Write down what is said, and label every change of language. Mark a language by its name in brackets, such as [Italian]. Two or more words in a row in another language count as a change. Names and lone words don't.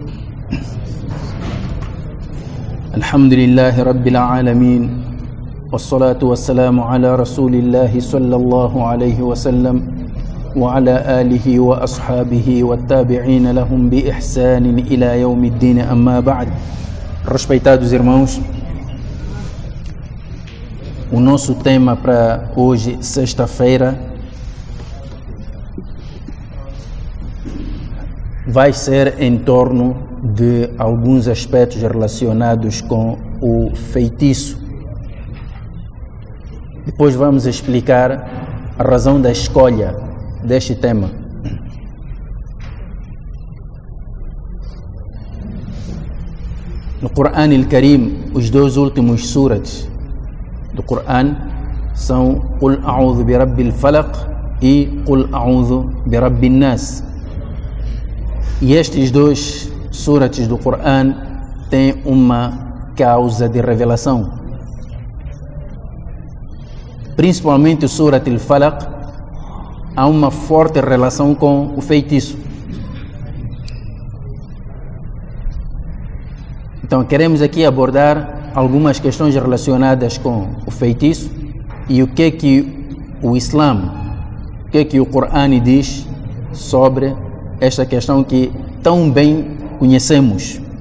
[Arabic] الحمد لله رب العالمين، والصلاة والسلام على رسول الله صلى الله عليه وسلم وعلى آله وأصحابه والتابعين لهم بإحسان إلى يوم الدين. أما بعد. [Portuguese] Respeitados irmãos, o nosso tema para hoje, sexta-feira, vai ser em torno de alguns aspectos relacionados com o feitiço. Depois vamos explicar a razão da escolha deste tema. No Corão al-Karim, os dois últimos surats do Corão são [Arabic] قل أعوذ برب الفلق [Portuguese] e [Arabic] قل أعوذ برب الناس. [Portuguese] E estes dois surats do Corão têm uma causa de revelação. Principalmente o Surat al-Falaq, há uma forte relação com o feitiço. Então queremos aqui abordar algumas questões relacionadas com o feitiço e o que o Islã, o que o Corão diz sobre esta questão que tão bem conhecemos.